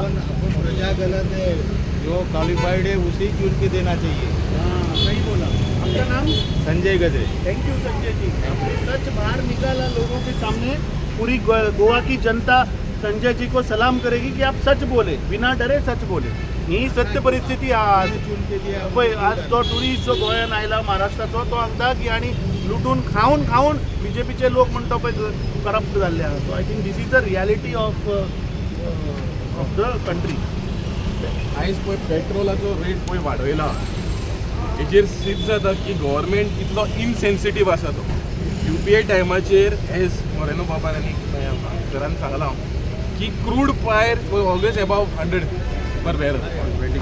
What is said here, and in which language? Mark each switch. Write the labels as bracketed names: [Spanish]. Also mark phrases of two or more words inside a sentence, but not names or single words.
[Hindi] प्रजा गलत है, जो क्वालिफाइड है उसी की उनकी देना चाहिए। हाँ सही बोला। आपका नाम? संजय गजरे। [English] thank you [Hindi] संजय जी, आपने सच बाहर निकाला लोगों के सामने। पूरी गोवा की जनता संजय जी को सलाम करेगी की आप सच बोले, बिना डरे सच बोले। [Konkani] ही सत्य परिस्थिती आज पळय, आज तो टुरिस्ट जो गोंयान आयला महाराष्ट्राचो तो सांगता की आणि लुटून खाऊन बीजेपीचे लोक म्हणटा पळय करप्ट जाल्ले आहा. [English] so I think this is the reality of the country. [Konkani] आयज पळय पेट्रोलाचो रेट पळय वाडयला, हेचेर सिद्ध जाता की गव्हर्मेंट इतलो इनसेन्सिटीव आसा तो. UPA टायमाचेर एज मोरेनो बाबान आनी घरान सांगलां की [English] crude price always above 100 per barrel.